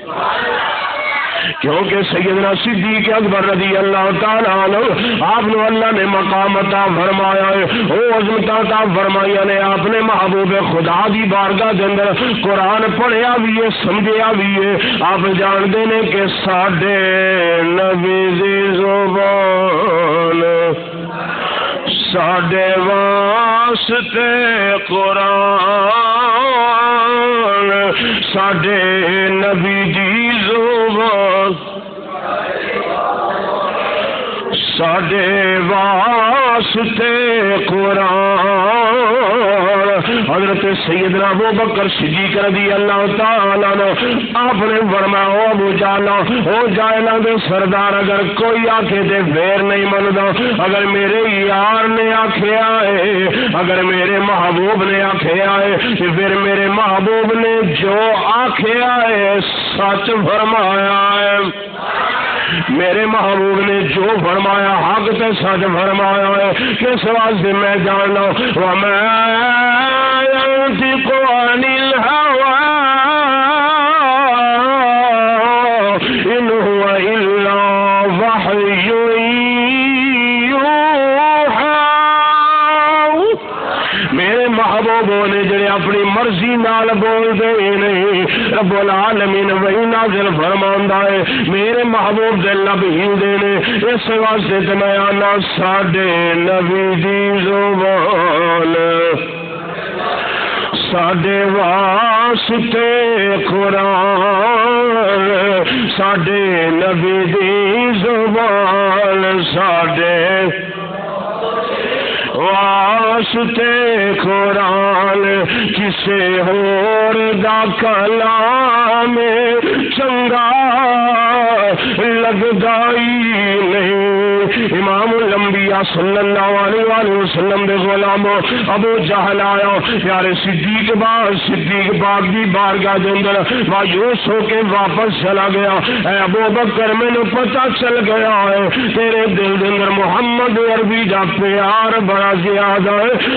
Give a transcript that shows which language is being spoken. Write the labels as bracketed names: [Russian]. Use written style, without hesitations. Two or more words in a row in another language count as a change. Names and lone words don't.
[Punjabi] کیونکہ سیدنا صدیق اکبر [Arabic] رضی اللہ تعالیٰ عنہ [Punjabi] آپ نے اللہ نے مقام عطا فرمایا ہے, وہ عظمت عطا فرمائی نے. آپ نے محبوب خدا دی بارگاہ دے اندر قرآن پڑھیا بھی ہے, سمجھیا بھی ہے. [Urdu] آپ جانتے ہیں کہ [Punjabi] ساڈے نبی دی زبان ساڈے واسطے قرآن, ساڈے نبی دی زبان ساڈے واسطے قرآن. حضرت سیدنا ابو بکر صدیق [Arabic] رضی اللہ تعالیٰ عنہ [Punjabi] آپ نے فرمایا او ابو جہل, او جاہلاں دے سردار, اگر کوئی آکھے تے پھر نہیں مندا. اگر میرے یار نے آکھیا ہے, اگر میرے محبوب نے آکھیا ہے, پھر میرے محبوب نے جو آکھیا ہے سچ فرمایا ہے. میرے محبوب نے جو فرمایا حق تے سچ فرمایا ہے. کس واسطے میں جاننا, [Arabic] وَمَا يَنطِقُ عَنِ الْهَوَىٰ إِنْ هُوَ إِلَّا وَحْيٌ يُوحَىٰ. [Punjabi] میرے محبوبوں نے جڑے اپنی مرضی نال بول دے نہیں, رب العالمین وہی نازل فرماندا ہے. میرے محبوب دے لب ہلدے نے, اس واسطے تے میں آنا ساڈے نبی دی زبان ساڈے واسطے قرآن, ساڈے نبی دی زبان ساڈے واسطے قرآن. کسے ہور دا کلام چنگا لگدا ہی نہیں. امام الانبیاء [Arabic] صلی اللہ علیہ وآلہ وسلم [Punjabi] دے غلام ابو جہل آیا, پیارے صدیق پاک دی بارگاہ دے اندر مایوس ہو کے واپس چلا گیا. اے ابو بکر مینوں پتہ چل گیا ہے تیرے دل دے اندر محمد عربی دا پیار بڑا زیادہ ہے.